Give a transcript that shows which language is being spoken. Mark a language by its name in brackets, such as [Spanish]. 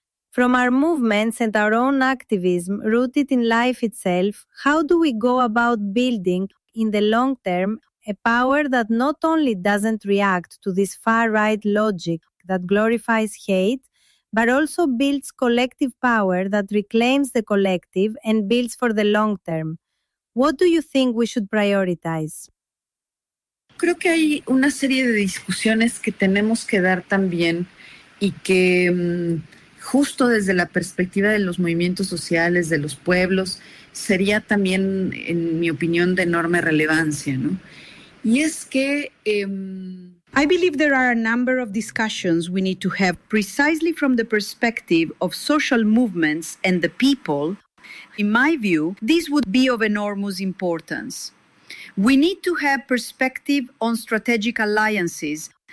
[English] From our movements and our own activism rooted in life itself, how do we go about building, in the long term, a power that not only doesn't react to this far-right logic that glorifies hate, but also builds collective power that reclaims the collective and builds for the long term? What do you think we should prioritize? [Spanish] Creo que hay una serie de discusiones que tenemos que dar también y que justo desde la perspectiva de los movimientos sociales, de los pueblos, sería también, en mi opinión, de enorme relevancia, ¿no? [English] I believe there are a number of discussions we need to have precisely from the perspective of social movements and the people. In my view, this would be of enormous importance. We need to have perspective on strategic alliances